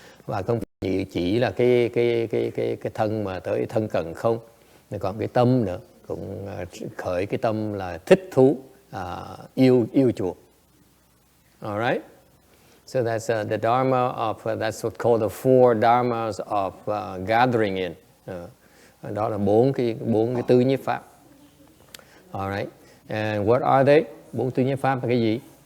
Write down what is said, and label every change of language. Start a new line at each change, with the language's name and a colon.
Vietnamese: Và không chỉ là cái thân mà tới thân cần không, còn cái tâm nữa, cũng khởi cái tâm là thích thú, yêu chuộng.
English: Alright? So that's the dharma of, that's what's called the four dharmas of gathering in.
Vietnamese: Đó là bốn cái tứ nhiếp pháp. Alright?
English: And what are they?
Vietnamese: Bốn tứ nhiếp pháp là cái gì?